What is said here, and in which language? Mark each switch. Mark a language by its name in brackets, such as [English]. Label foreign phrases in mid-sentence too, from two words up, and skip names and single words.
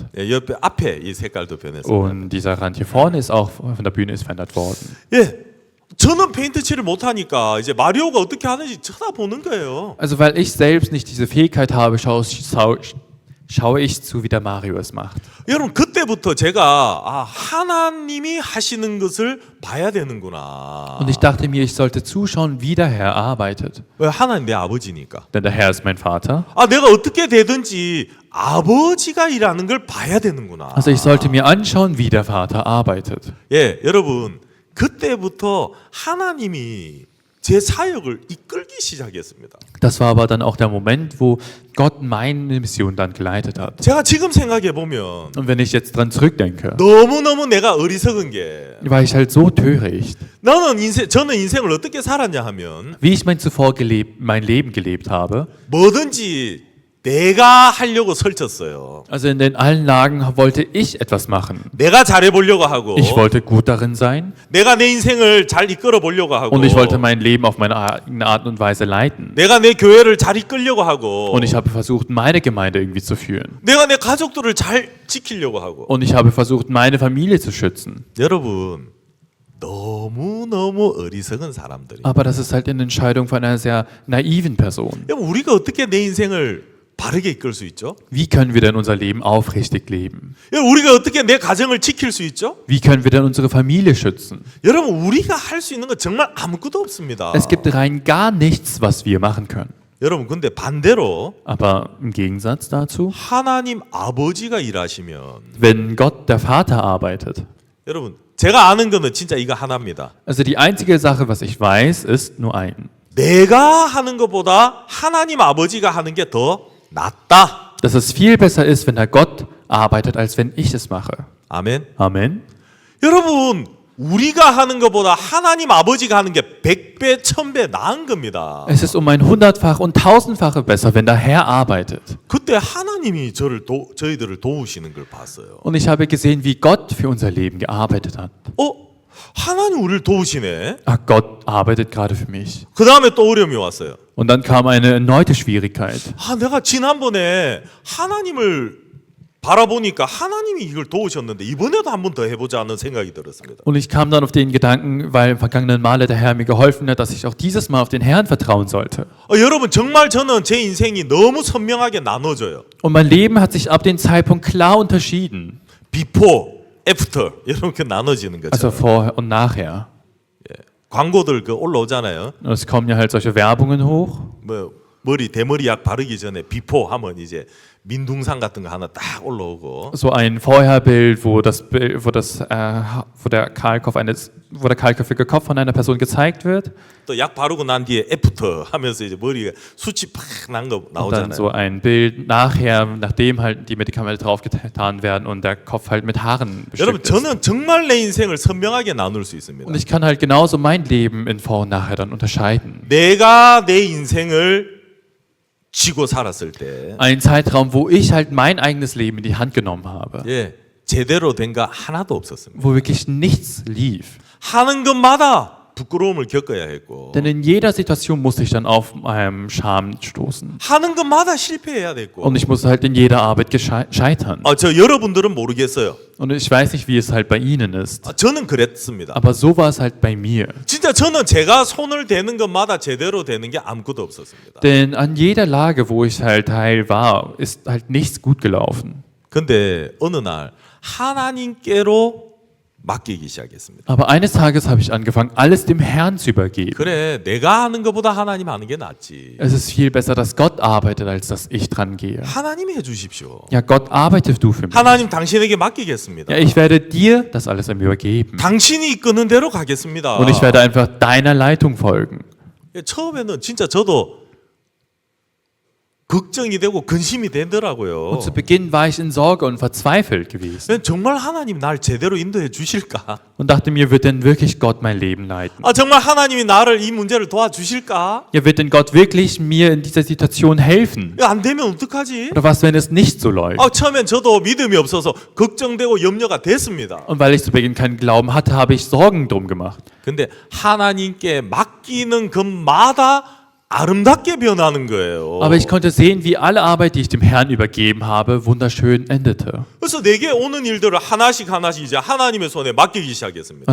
[Korean] 예, 옆에 앞에 이 색깔도 변했어요. [German] Und dieser Rand hier vorne ist auch von der Bühne ist verändert worden. [Korean] 예, 저는 페인트 칠을 못 하니까 이제 마리오가 어떻게 하는지 쳐다보는 거예요. [German] Also weil ich selbst nicht diese Fähigkeit habe, schaue ich zu, wie der Mario es macht. [Korean] 여러분 그때부터 제가 하나님이 하시는 것을 봐야 되는구나. [German] Und ich dachte mir, ich sollte zuschauen, wie der Herr arbeitet. [Korean] 왜 하나님 내 아버지니까. [German] Denn der Herr ist mein Vater. [Korean] 내가 어떻게 되든지 아버지가 일하는 걸 봐야 되는구나. [German] Also ich sollte mir anschauen, wie der Vater arbeitet. [Korean] 예, 여러분 그때부터 하나님이 제 사역을 이끌기 시작했습니다. [German] Das war aber dann auch der Moment, wo Gott meine Mission dann geleitet hat. [Korean] 제가 지금 생각해 보면 [German] Und wenn ich jetzt dran zurückdenke, [Korean] 너무너무 내가 어리석은 게 [German] war ich halt so töricht, [Korean] 저는 인생을 어떻게 살았냐 하면 [German] wie ich mein Leben gelebt habe. [Korean] 뭐든지 내가 하려고 설쳤어요. [German] Also in den allen Lagen wollte ich etwas machen. [Korean] 내가 잘해 보려고 하고 [German] Ich wollte gut darin sein [Korean] 내가 내 인생을 잘 이끌어 보려고 하고 [German] und ich wollte mein Leben auf meine eigene Art und Weise leiten. [Korean] 내가 내 교회를 잘 이끌려고 하고 [German] Und ich habe versucht, meine Gemeinde irgendwie zu führen. [Korean] 내가 내 가족들을 잘 지키려고 하고 [German] Und ich habe versucht, meine Familie zu schützen. [Korean] 여러분 너무너무 어리석은 사람들이 [German] Aber das ist halt eine Entscheidung von einer sehr naiven Person. [Korean] 여러분 우리가 어떻게 내 인생을 바르게 이끌 수 있죠? [German] Wie können wir denn unser Leben aufrichtig leben? [Korean] 여러분 우리가 어떻게 내 가정을 지킬 수 있죠? [German] Wie können wir denn unsere Familie schützen? [Korean] 여러분 우리가 할 수 있는 건 정말 아무것도 없습니다. [German] Es gibt rein gar nichts, was wir machen können. [Korean] 여러분 근데 반대로 [German] Aber im Gegensatz dazu, [Korean] 하나님 아버지가 일하시면 [German] wenn Gott, der Vater, arbeitet. [Korean] 여러분 제가 아는 거는 진짜 이거 하나입니다. [German] Also die einzige Sache, was ich weiß, ist nur ein. [Korean] 내가 하는 것보다 하나님 아버지가 하는 게 더 낫다. [German] Dass es viel besser ist, wenn der Gott arbeitet, als wenn ich es mache. [Korean] 아멘. [German] Amen. [Korean] 여러분 우리가 하는 것보다 하나님 아버지가 하는 게 100배, 1000배 나은 겁니다. [German] Es ist ein 100-fach und 1000-fache besser, wenn der Herr arbeitet. [Korean] 그때 하나님이 저희들을 도우시는 걸 봤어요. [German] Und ich habe gesehen, wie Gott für unser Leben gearbeitet hat. [Korean] 하나님 우리를 도우시네. [German] Ach, Gott arbeitet gerade für mich. [Korean] 그 다음에 또 어려움이 왔어요. [German] Und dann kam eine erneute Schwierigkeit. [Korean] 내가 지난번에 하나님을 바라보니까 하나님이 이걸 도우셨는데 이번에도 한 번 더 해보자 하는 생각이 들었습니다. [German] Und ich kam dann auf den Gedanken, weil im vergangenen Male der Herr mir geholfen hat, dass ich auch dieses Mal auf den Herrn vertrauen sollte. [Korean] 여러분 정말 저는 제 인생이 너무 선명하게 나눠져요. [German] Und mein Leben hat sich ab dem Zeitpunkt klar unterschieden. [English] Before, after [Korean] 이렇게 나눠지는 거죠. [German] Also vorher und nachher. [Korean] 광고들 올라오잖아요. [German] Und es kommen ja halt solche Werbungen hoch. [Korean] 대머리약 바르기 전에 before 하면 이제 민둥산 같은 거 하나 딱 올라오고. [German] So ein Vorherbild, wo der kahlköpfige Kopf von einer Person gezeigt wird. [Korean] 또 약 바르고 난 뒤에 애프터 하면서 이제 머리가 숱이 팍 난 거 [German] Und dann [Korean] 나오잖아요. [German] so ein Bild nachher, nachdem halt die Medikamente draufgetan werden und der Kopf halt mit Haaren [Korean] 여러분 [German] bestückt ist. [Korean] 저는 정말 내 인생을 선명하게 나눌 수 있습니다. [German] Und ich kann halt genauso mein Leben in Vor- und Nachher dann unterscheiden. [Korean] 내가 내 인생을 쥐고 살았을 때 [German] Ein Zeitraum, wo ich halt mein eigenes Leben in die Hand genommen habe. [Korean] 제대로 된 거 하나도 없었습니다. [German] Wo wirklich nichts lief. [Korean] 하는 것마다 부끄러움을 겪어야 했고 [German] Denn in jeder Situation musste ich dann auf Scham stoßen. [Korean] 하는 것마다 실패해야 됐고 [German] Und ich musste halt in jeder Arbeit scheitern. [Korean] 저 여러분들은 모르겠어요. [German] Und ich weiß nicht, wie es halt bei Ihnen ist. [Korean] 저는 그랬습니다. [German] Aber so war es halt bei mir. [Korean] 진짜 저는 제가 손을 대는 것마다 제대로 되는 게 아무것도 없었습니다. [German] Denn an jeder Lage, wo ich halt Teil war, ist halt nichts gut gelaufen. [Korean] 근데 어느 날 하나님께로 맡기기 시작했습니다. [German] Aber eines Tages habe ich angefangen, alles dem Herrn zu übergeben. [Korean] 그래, 내가 하는 것보다 하나님 하는 게 낫지. [German] Es ist viel besser, dass Gott arbeitet, als dass ich dran gehe. [Korean] 하나님이 해주십시오. [German] Ja, Gott, arbeite du für mich. [Korean] 하나님 당신에게 맡기겠습니다. [German] Ja, ich werde dir das alles übergeben. [Korean] 당신이 이끄는 대로 가겠습니다. [German] Und ich werde einfach deiner Leitung folgen. [Korean] 처음에는 진짜 저도 걱정이 되고 근심이 되더라고요. [German] Und zu Beginn war ich in Sorge und verzweifelt gewesen. [Korean] 정말 하나님 날 제대로 인도해 주실까? [German] Und dachte mir, wird denn wirklich Gott mein Leben leiten? [Korean] 정말 하나님이 나를 이 문제를 도와주실까? [German] Ja, wird denn Gott wirklich mir in dieser Situation helfen? [Korean] 안 되면 어떡하지? [German] Oder was, wenn es nicht so läuft? [Korean] 처음엔 저도 믿음이 없어서 걱정되고 염려가 됐습니다. [German] Und weil ich zu Beginn keinen Glauben hatte, habe ich Sorgen drum gemacht. [Korean] 근데 하나님께 맡기는 것마다 아름답게 변하는 거예요. [German] Aber ich konnte sehen, wie alle Arbeit, die ich dem Herrn übergeben habe, wunderschön endete. [Korean] 그래서 내게 오는 일들을 하나씩 이제 하나님의 손에 맡기기 시작했습니다.